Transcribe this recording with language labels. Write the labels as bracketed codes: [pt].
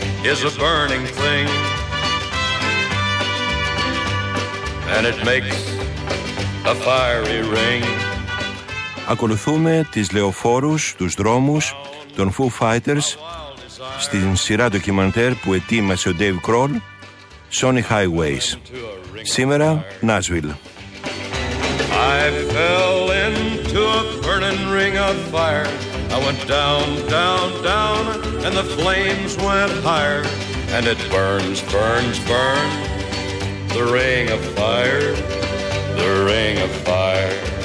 [en] is a burning thing, and it makes a fiery ring. [el] Ακολουθούμε τις λεωφόρους, τους δρόμους των Foo Fighters στην σειρά ντοκιμαντέρ που ετοίμασε ο Dave Grohl, Sonic Highways. Σήμερα, Nashville. [en] I fell into a burning ring of fire. I went down, down, down, and the flames went higher. And it burns, burns, burns, the ring of fire, the ring of fire.